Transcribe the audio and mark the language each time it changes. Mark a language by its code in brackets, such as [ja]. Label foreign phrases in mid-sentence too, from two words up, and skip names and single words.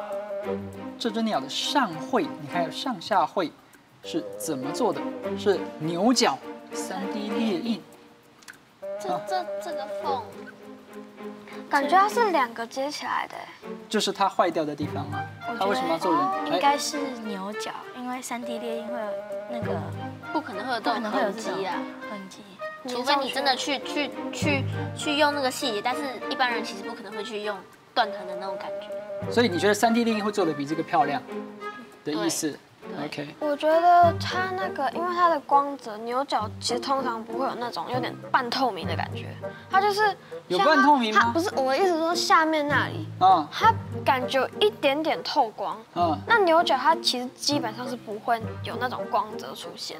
[zh] 這隻鳥的上喙，你看有上下喙，是怎麼做的？是牛角 3D 列印。這個縫，感覺它是2個接起來的。就是它壞掉的地方嗎？它為什麼要做人？應該是牛角，因為3D 列印會有那個，不可能會有這種痕跡啊，痕跡。除非你真的去用那個細節，但是一般人其實不可能會去用斷藤的那種感覺。所以你覺得3D 列印會做得比這個漂亮的意思 ？OK。我覺得它那個，因為它的光澤，牛角其實通常不會有那種有點半透明的感覺，它就是有半透明嗎？不是，我的意思說下面那裡，它感覺有一點點透光。那牛角它其實基本上是不會有那種光澤出現。